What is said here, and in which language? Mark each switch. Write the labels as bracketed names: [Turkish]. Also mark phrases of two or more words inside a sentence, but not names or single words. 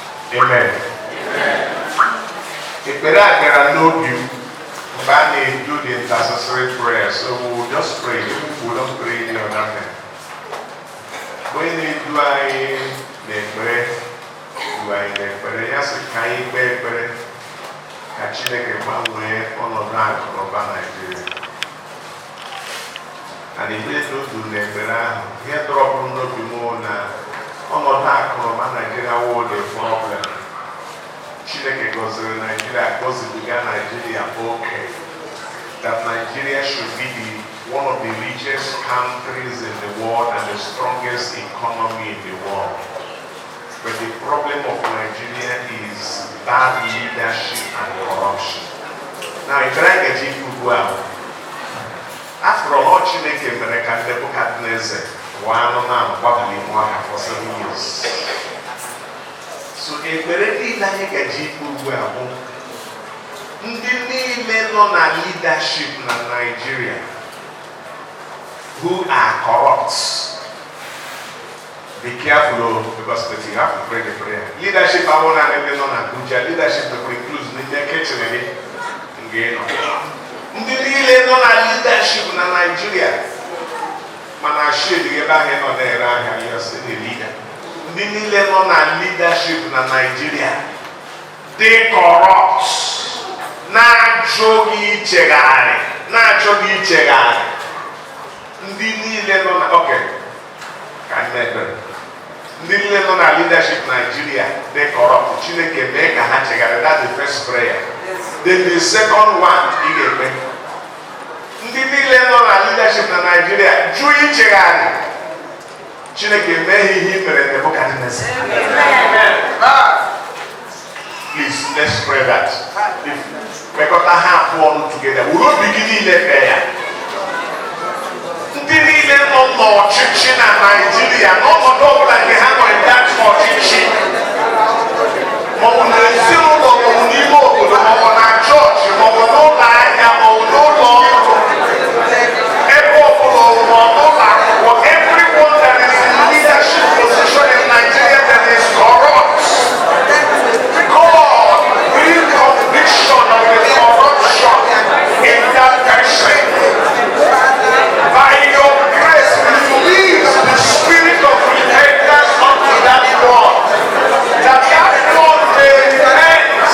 [Igbo] Amen. Ekpere a gara n'obi m mgbe a na-do [English] the intercessory prayer, so we will just pray. We don't pray any other thing. When they do [Igbo] anyị n'ekpere, ya sị ka anyị kpee ekpere ka Chineke gbanwee ọnọdụ akụ na ụba Naịjirịa. [English] And if they don't do [Igbo] n'ekpere ahụ, ihe dọrọpụrụ n'obi m na ọnọdụ akụ na ụba Naịjirịa wụ [English] the problem. [Igbo] Chineke gọziri Nigeria, gọzibiga Nigeria okay. [English] That Nigeria should be one of the richest countries in the world and the strongest economy in the world. But the problem of Nigeria is bad leadership and corruption. Now, if I get it well, after all, [Igbo] Chineke mere ka Nebuchadnezzar [English] one man for 7 years. [Igbo] So ekpere niile anyị ga-eji ikpe ugbu a bụ ndị niile nọ na leadership na Nigeria [English] who are corrupt. Be careful because you have to pray the prayer. Leadership I want to know na Abuja. Leadership includes ndị kitchen again. [Igbo] Ndị niile nọ na leadership na Nigeria mana shade ebe ahụ nọ na-ere ahịa ya sị [English] the leader. [Igbo] Ndị niile nọ na leadership na Nigeria dị corrupt, na-achọghị ichegharị. Ndị niile nọ na ka na-ekpere. Ndị niile nọ na leadership Nigeria dị corrupt, Chineke mee ka ha chegharị. [English] That's the first prayer. Then the second one [Igbo] ị ga-ekpe. Ndị niile nọ na leadership na Nigeria jụ ichegharị. Chineke mee ihe mere Nebuchadnezzar. [English] Please, let's pray that. Because I have one together. We will begin in the prayer. [Igbo] Ndị niile nọ n'ọchịchị na Nigeria, n'ọnọdụ ọbụla nke ha nọ that ọchịchị, maọbụ n'ezinụlọ, maọbụ n'ime obodo, maọbụ na chọọchị, maọbụ n'ụlọ ahịa, maọbụ n'ụlọ ọrụ, ebe ọbụla n'ụlọ akwụkwọ, [English] everyone that is in leadership position in Nigeria that is corrupt, God bring conviction of the corruption in that person. By your grace, release the spirit of repentance unto that God, that God may repent.